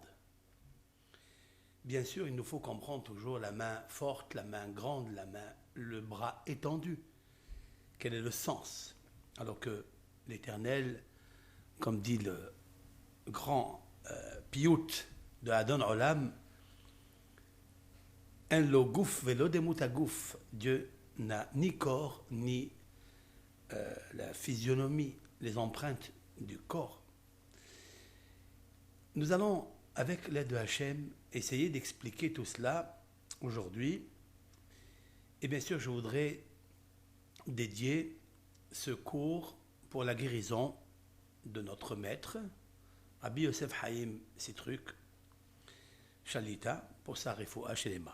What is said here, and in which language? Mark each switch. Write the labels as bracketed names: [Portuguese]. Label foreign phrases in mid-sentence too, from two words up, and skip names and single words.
[French] Bien sûr, il nous faut comprendre toujours la main forte, la main grande, le bras étendu. Quel est le sens? Alors que l'Éternel, comme dit le grand piout de Adon Olam, [Hebrew] אין לו גוף ולא דמות הגוף, [French] Dieu n'a ni corps ni la physionomie, les empreintes du corps. Nous allons, avec l'aide de Hachem, essayer d'expliquer tout cela aujourd'hui. Et bien sûr, je voudrais dédier ce cours pour la guérison de notre maître, Rabbi Yosef Haïm Sitruk Shalita, pour sa [Hebrew] רפואה שלמה.